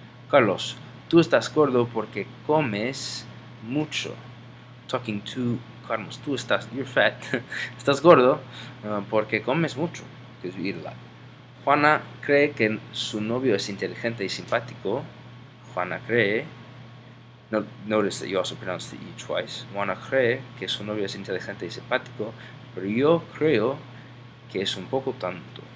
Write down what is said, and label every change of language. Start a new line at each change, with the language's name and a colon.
Spanish: Carlos, tú estás gordo porque comes mucho.
English: Talking to Carlos, you're fat.
Spanish: Estás gordo porque comes mucho,
English: because you eat a lot.
Spanish: Juana cree que su novio es inteligente y simpático. Juana cree.
English: Notice that you also pronounce the E twice.
Spanish: Juana cree que su novio es inteligente y simpático, pero yo creo que es un poco tonto.